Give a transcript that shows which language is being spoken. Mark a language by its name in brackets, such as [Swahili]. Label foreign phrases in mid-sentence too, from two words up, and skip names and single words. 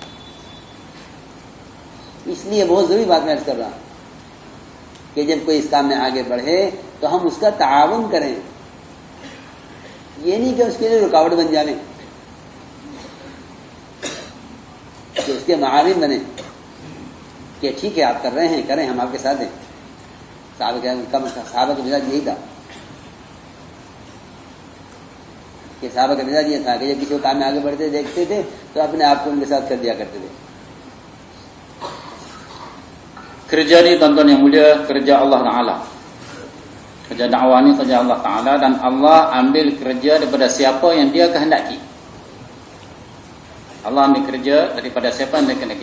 [Urdu] اس لیے بہت ضروری بات میں عرض کر رہا ہوں کہ جب کوئی اس کام میں آگے بڑھے تو ہم اس کا تعاون کریں، یہ نہیں کہ اس کے لیے رکاوٹ بن جائیں، کہ اس کے معاون بنے کہ ٹھیک ہے آپ کر رہے ہیں کریں، ہم آپ کے ساتھ ہیں۔ صحابہ کا مزاج یہی تھا کہ صحابہ کا مزاج یہ تھا کہ جب کسی کام میں آگے بڑھتے دیکھتے تھے تو اپنے آپ کو ان کے ساتھ کر دیا کرتے تھے۔ [Malay] Kerja ni tuan-tuan yang mulia, kerja Allah Ta'ala. Kerja dakwah ni kerja Allah Ta'ala, dan Allah ambil kerja daripada siapa yang dia kehendaki. Allah ambil kerja daripada siapa yang dia kehendaki.